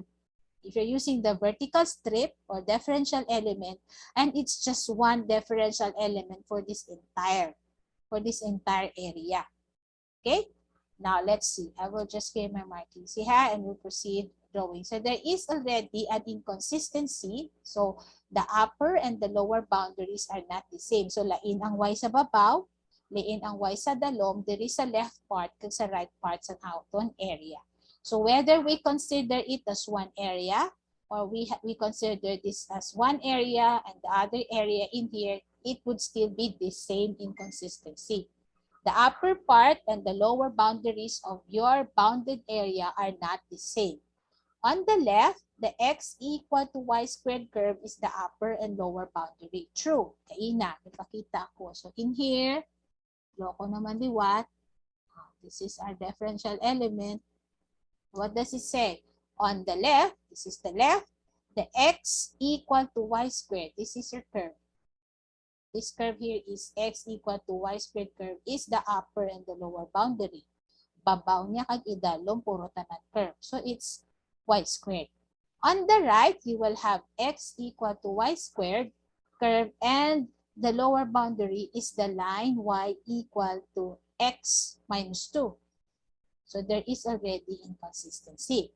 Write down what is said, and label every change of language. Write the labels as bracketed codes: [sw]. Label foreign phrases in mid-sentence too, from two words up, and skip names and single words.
[en] If you're using the vertical strip or differential element, and it's just one differential element for this entire area. Okay? Now let's see. I will just create my markings here and we'll proceed drawing. So there is already an inconsistency. So the upper and the lower boundaries are not the same. [hil] So lain ang y sa babaw, lain ang y sa dalom, [en] there is a left part [hil] kag sa [en] right part [hil] sa outon [en] area. So whether we consider it as one area or we consider this as one area and the other area in here, it would still be the same inconsistency. The upper part and the lower boundaries of your bounded area are not the same. On the left, the x equal to y squared curve is the upper and lower boundary. True. [hil] Kaina, ipakita ko. [en] So in here, [hil] loko naman liwat. [en] This is our differential element. What does it say? On the left, this is the left, the x equal to y squared. This is your curve. This curve here is x equal to y squared curve is the upper and the lower boundary. [hil] Babaw niya kag idalom puro tanan curve. [en] So it's y squared. On the right, you will have x equal to y squared curve and the lower boundary is the line y equal to x minus 2. So there is already inconsistency.